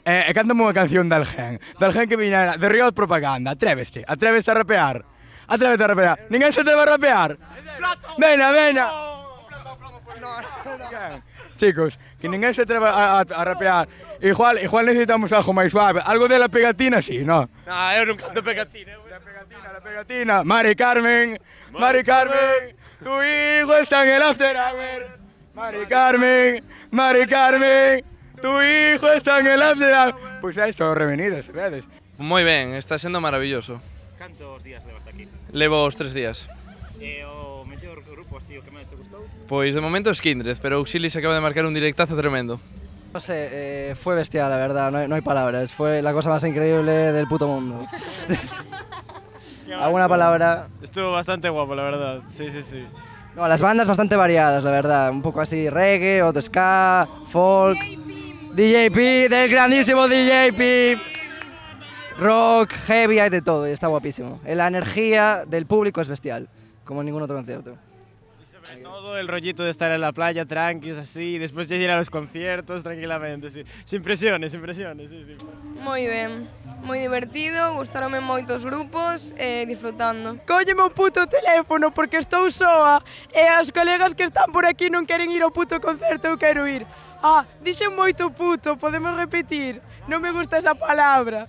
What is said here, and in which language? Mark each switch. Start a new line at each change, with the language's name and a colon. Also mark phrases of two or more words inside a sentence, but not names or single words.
Galician: Cántame unha canción de Alguén que viñera de Riot Propaganda, atréveste a rapear.
Spanish: Atrévete a rapear.
Galician: Ninguén se atreve a rapear. Vena. Chicos, que ninguén se atreve a rapear. Igual necesitamos algo máis suave. Algo de La Pegatina, sí, ¿no? No, eu non canto pegatina.
Spanish: La Pegatina. Mari Carmen, tu hijo está en el
English: after hour.
Spanish: Mari Carmen, tu hijo está en el
English: after hour.
Galician: Pois é isto, Revenidas, vedes? Moi ben, está sendo maravilloso. Cantos días levas aquí? Levo os 3 días. E o mellor grupo así o que máis te gustou? Pois de momento es Kindred, pero Auxilis acaba de marcar un directazo tremendo.
Spanish: No sé, fue bestial, la verdad, no hay palabras. Fue la cosa más increíble del puto mundo. ¿Alguna palabra? Estuvo bastante guapo, la verdad, sí. No, las bandas bastante variadas, la verdad. Un poco así reggae, otro ska, folk. DJ P, del grandísimo DJ P. rock, heavy, hay de todo y está guapísimo. La energía del público es bestial, como en ningún otro concierto. Sobre todo el rollito de estar en la playa tranquis así, y después ya ir a los conciertos tranquilamente, sí. Sin presiones, sí, sí.
Galician: Moi ben, moi divertido, gustaronme moitos grupos e disfrutando. Cólleme o puto teléfono porque estou soa e as colegas que están por aquí non queren ir ao puto concerto, eu quero ir. Ah, dixen moito puto, podemos repetir, non me gusta esa palabra.